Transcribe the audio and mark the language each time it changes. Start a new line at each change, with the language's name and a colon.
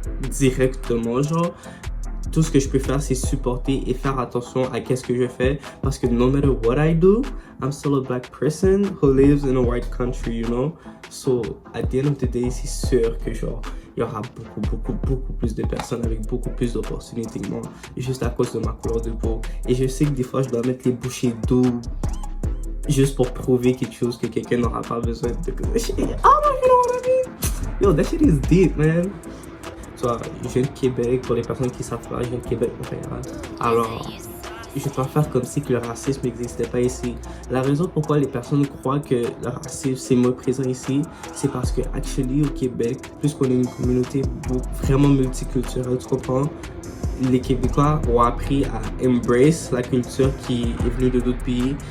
French: directement, genre, tout ce que je peux faire, c'est supporter et faire attention à qu'est-ce que je fais, parce que
English: no matter what I do, I'm still a black person who lives in a white country, you know,
French: so at the end of the day, c'est sûr que genre, il y aura beaucoup plus de personnes avec beaucoup plus d'opportunités que moi, juste à cause de ma couleur de peau. Et je sais que des fois, je dois mettre les bouchées d'eau juste pour prouver quelque chose que quelqu'un n'aura pas besoin de...
English: Oh my God, you know what I mean? Yo, that shit is deep, man.
French: Tu vois, je viens de Québec, pour les personnes qui savent pas, je viens de Québec, Montréal. Alors, je ne vais pas faire comme si que le racisme n'existait pas ici. La raison pourquoi les personnes croient que le racisme c'est moins présent ici, c'est parce que actually au Québec, puisqu'on est une communauté vraiment multiculturelle, tu comprends, les Québécois ont appris à embrace la culture qui est venue de d'autres pays.